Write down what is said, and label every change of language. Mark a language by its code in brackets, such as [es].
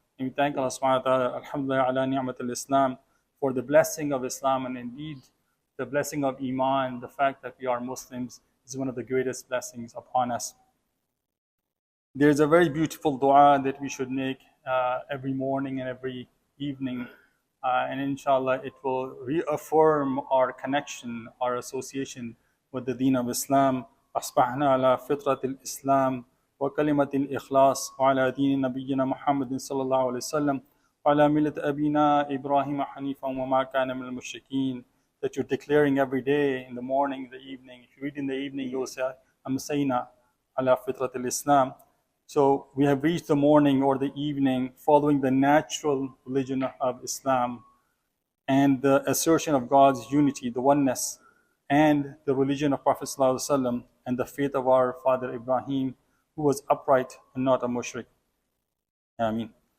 [en] And we thank Allah subhanahu wa ta'ala, [ar] alhamdulillah ala ni'mat al-Islam, [en] for the blessing of Islam, and indeed the blessing of Iman, the fact that we are Muslims, is one of the greatest blessings upon us. There's a very beautiful dua that we should make every morning and every evening, and inshallah it will reaffirm our connection, our association with the deen of Islam. [ar] أصبحنا على فطرة الإسلام وكلمة الإخلاص وعلى دين نبينا محمد صلى الله عليه وسلم وعلى ملة أبينا إبراهيم حنيفا وما كان من المشركين. [en] That you're declaring every day, in the morning, in the evening. If you read in the evening, you will say, [ar] Amsayna ala fitrat al-Islam. [en] So we have reached the morning or the evening following the natural religion of Islam and the assertion of God's unity, the oneness, and the religion of Prophet ﷺ, and the faith of our father Ibrahim, who was upright and not a mushrik. Ameen.